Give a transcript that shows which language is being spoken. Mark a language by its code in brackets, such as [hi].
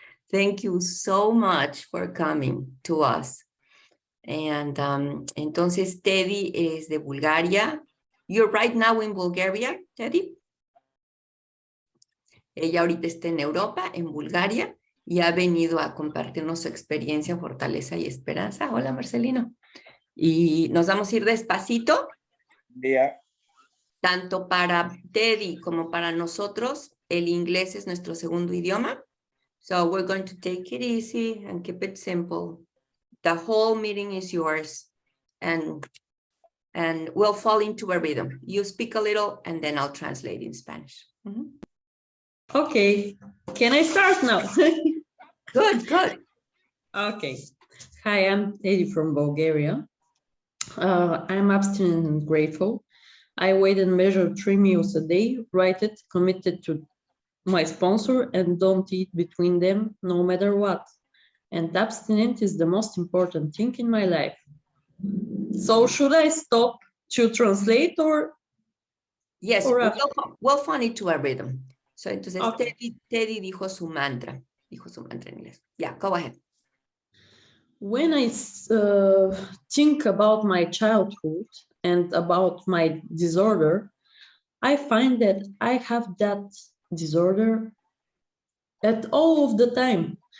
[en] Thank you so much for coming to us. And [es] entonces TEDI es de Bulgaria. [en] You're right now in Bulgaria, TEDI? [es] Ella ahorita está en Europa, en Bulgaria, y ha venido a compartirnos su experiencia, fortaleza y esperanza. Hola, Marcelino. Y nos vamos a ir despacito. [en] Yeah. [es] Tanto para TEDI como para nosotros, el inglés es nuestro segundo idioma. [en] So we're going to take it easy and keep it simple. The whole meeting is yours. And we'll fall into a rhythm. You speak a little and then I'll translate in Spanish. Mm-hmm. Okay, can I start now? Good, good. Okay. Hi, I'm Teddy from Bulgaria. I'm abstinent and grateful. I weigh and measure 3 meals a day, write it, committed to my sponsor, and don't eat between them no matter what. And abstinent is the most important thing in my life. So should I stop to translate or? Yes, or we'll fall into a rhythm. So [es] entonces [en] okay. [es] Teddy dijo su mantra en inglés. [en] Yeah, go ahead. When I think about my childhood and about my disorder, I find that I have that disorder at all of the time.